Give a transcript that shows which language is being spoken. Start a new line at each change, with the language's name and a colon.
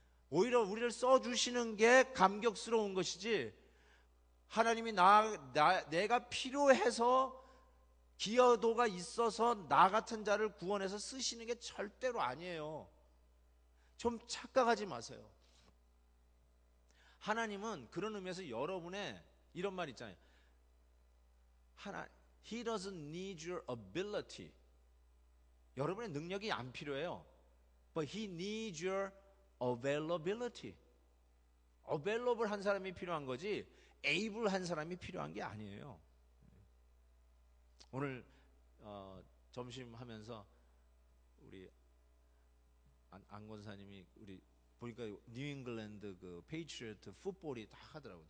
Korean: 오히려 우리를 써주시는 게 감격스러운 것이지, 하나님이 내가 필요해서 기여도가 있어서 나 같은 자를 구원해서 쓰시는 게 절대로 아니에요. 좀 착각하지 마세요. 하나님은 그런 의미에서 여러분의 이런 말 있잖아요.
English: He doesn't need your ability.
Korean: 여러분의 능력이 안 필요해요.
English: But he needs your availability.
Korean: available 한 사람이 필요한 거지 able 한 사람이 필요한 게 아니에요. 오늘 점심 하면서 우리 안 권사님이 우리 보니까 뉴잉글랜드 그 페이트리어트 풋볼이 다 하더라고요.